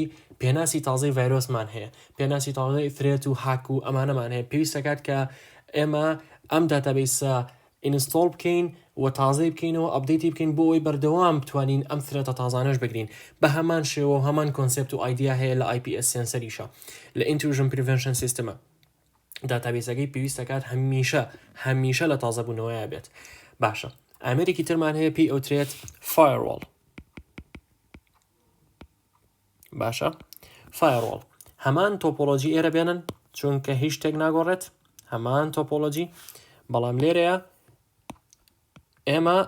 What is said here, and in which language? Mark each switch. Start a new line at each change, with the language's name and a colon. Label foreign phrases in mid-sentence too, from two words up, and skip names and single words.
Central Kurdish: پێناسی تازەی ڤایرۆسمان هەیە، پێناسی تازەی فرێت و هاک و ئەمانەمان هەیە. پێویستەکات کە ئێمە ئەم داتابیسە ئینستۆڵ بکەین و تازەی بکەینەوە، ئەپدەیتی بکەین بۆ ئەوەی بەردەوام بتوانین ئەم فرێتە تازانەش بگرین. بە هەمان شێوە و هەمان کۆنسێپت و ئایدیا هەیە لە IPS سنسەریشە، لە
English: intrusion prevention system
Central Kurdish: ە. داتابیسەکەی پێویستەکات هەمیشە لە تازەبوونەوەیە بێت. باشە، ئامێرێکی ترمان هەیە پێی ئەوترێت firewall. باشە، فایرۆڵ هەمان تۆپۆلۆژی ئێرە بێنن چونکە هیچ شتێک ناگۆڕێت هەمان تۆپۆلۆژی بەڵام لێرەیە ئێمە